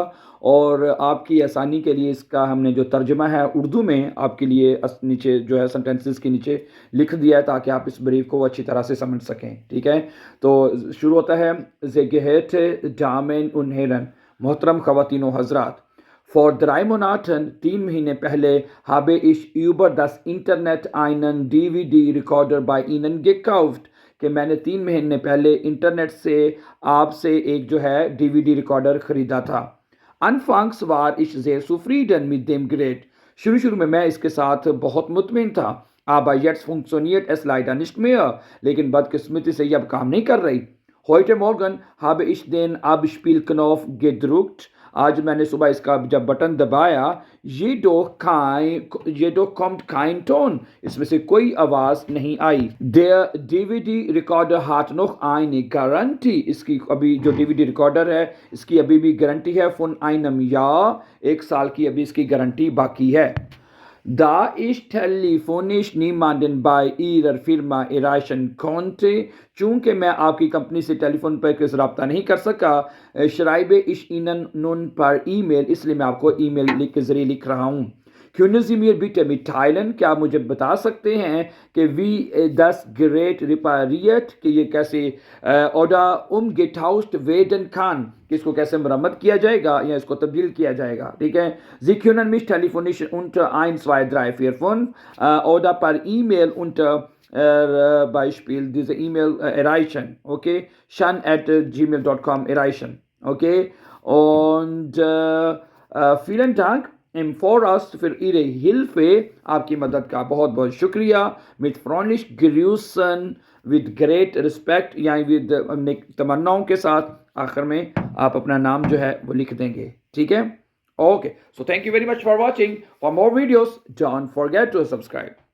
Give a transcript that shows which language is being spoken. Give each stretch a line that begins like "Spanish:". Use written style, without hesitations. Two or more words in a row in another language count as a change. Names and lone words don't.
Hindi: और आपकी आसानी के लिए इसका हमने जो तर्जुमा है उर्दू में आपके लिए नीचे जो है सेंटेंसेस के नीचे लिख दिया है, ताकि आप इस ब्रीफ को अच्छी तरह से समझ सकें। ठीक है, तो शुरू होता है।
German: Sehr geehrte Damen und Herren,
Hindi: मोहतरम ख़वातीनो हज़रात।
German: Vor 3 Monaten,
Hindi: 3 महीने पहले,
German: habe ich über das Internet einen DVD-Rekorder bei Ihnen gekauft,
Hindi: कि मैंने 3 महीने पहले इंटरनेट से आपसे एक जो है डीवीडी रिकॉर्डर खरीदा था।
German: Anfangs war ich sehr zufrieden mit dem Gerät.
Hindi: शुरू में मैं इसके साथ बहुत मुतमिन था।
German: Aber jetzt funktioniert es leider nicht mehr,
Hindi: लेकिन बदकिस्मती से ये अब काम नहीं कर रही।
German: Heute Morgen habe ich den Abspielknopf gedrückt.
Hindi: आज मैंने सुबह इसका जब बटन दबाया,
German: jedoch kommt kein Ton,
Hindi: इसमें से कोई आवाज नहीं आई।
German: Der DVD Recorder hat noch eine Garantie,
Hindi: इसकी अभी जो DVD रिकॉर्डर है इसकी अभी भी गारंटी है।
German: von einem Jahr,
Hindi: 1 साल की अभी इसकी गारंटी बाकी है।
German: Da ich telefonisch niemanden bei Ihrer Firma erreichen konnte,
Hindi: चूंकि मैं आपकी कंपनी से टेलीफोन पर कोई रब्ता नहीं कर सका,
German: schreibe ich Ihnen nun per E-Mail,
Hindi: इसलिए मैं आपको ईमेल के जरिए लिख रहा हूँ।
German: Können Sie mir bitte mitteilen,
Hindi: क्या आप मुझे बता सकते हैं कि
German: wie das Gerät repariert,
Hindi: कि ये कैसे
German: oder umgetauscht werden kann,
Hindi: कि इसको कैसे मरम्मत किया जाएगा या इसको तब्दील किया जाएगा। ठीक है,
German: Sie können mich telefonisch unter 1 2 3 4 5 oder per E-Mail unter Beispiel diese E-Mail erreichen, okay, shan@gmail.com erreichen, okay, und vielen Dank im Voraus für Ihre Hilfe,
Hindi: आपकी मदद का बहुत बहुत शुक्रिया।
German: Mit freundlich grüßen,
English: with great respect,
Hindi: यानी with तमन्नाओं के साथ आखिर में आप अपना नाम जो है वो लिख देंगे। ठीक है,
English: okay, so thank you very much for watching. For more videos, don't forget to subscribe.